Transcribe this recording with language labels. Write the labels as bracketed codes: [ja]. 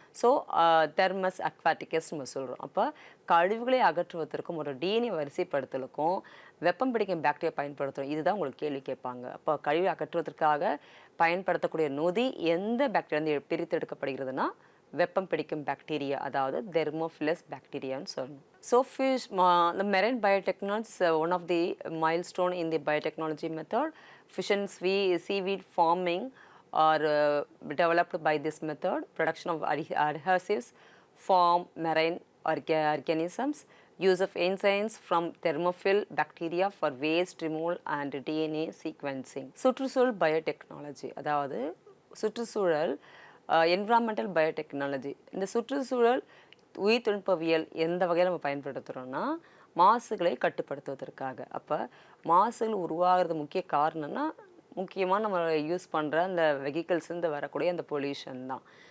[ta] So Thermus aquaticus நம்ம சொல்கிறோம். அப்போ கழிவுகளை அகற்றுவதற்கும் ஒரு டிஎன்ஏ வரிசைப்படுத்தலுக்கும் வெப்பம் பிடிக்கும் பாக்டீரியா பயன்படுத்துகிறோம். இதுதான் உங்களுக்கு கேள்வி கேட்பாங்க. அப்போ கழிவு அகற்றுவதற்காக பயன்படுத்தக்கூடிய நொதி எந்த பாக்டீரியா பிரித்து எடுக்கப்படுகிறதுனா வெப்பம் பிடிக்கும் பாக்டீரியா, அதாவது தெர்மோஃபிலஸ் பாக்டீரியான்னு சொல்லணும். [en] So fish, the marine biotechnology is one of the milestone in the biotechnology method. Fish and seaweed farming are developed by this method. Production of adhesives form marine organisms. Use of enzymes from thermophil bacteria for waste removal and DNA sequencing. [ta] சுற்றுச்சூழல் biotechnology, அதாவது சுற்றுச்சூழல் environmental biotechnology. இந்த சுற்றுச்சூழல் உயிர் தொழில்நுட்பவியல் எந்த வகையில் நம்ம பயன்படுத்துகிறோன்னா, மாசுகளை கட்டுப்படுத்துவதற்காக. அப்போ மாசுகள் உருவாகிறது முக்கிய காரணம்னா, முக்கியமாக நம்ம யூஸ் பண்ணுற அந்த வெஹிக்கிள்ஸ்லேருந்து வரக்கூடிய அந்த பொல்யூஷன் தான்.